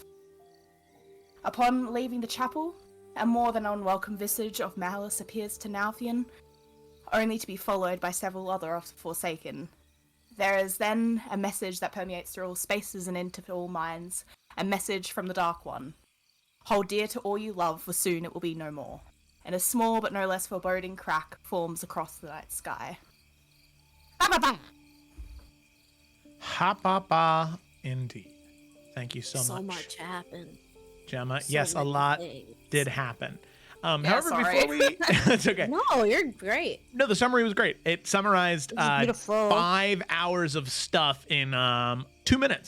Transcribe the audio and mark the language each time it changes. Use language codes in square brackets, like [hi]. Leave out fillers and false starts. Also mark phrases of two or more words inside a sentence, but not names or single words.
[en] Upon leaving the chapel, a more than unwelcome visage of malice appears to Nalfian, only to be followed by several other of the Forsaken. There is then a message that permeates through all spaces and into all minds, a message from the Dark One. Hold dear to all you love, for soon it will be no more. And a small but no less foreboding crack forms across the night sky. Ba-ba-ba! Ha-ba-ba, indeed. Thank you so much. So much happened. Gemma. So Yes, a many lot things. did happen. Yeah, However, sorry. before we... It's okay. No, you're great. No, the summary was great. It summarized It was beautiful. 5 hours of stuff in 2 minutes.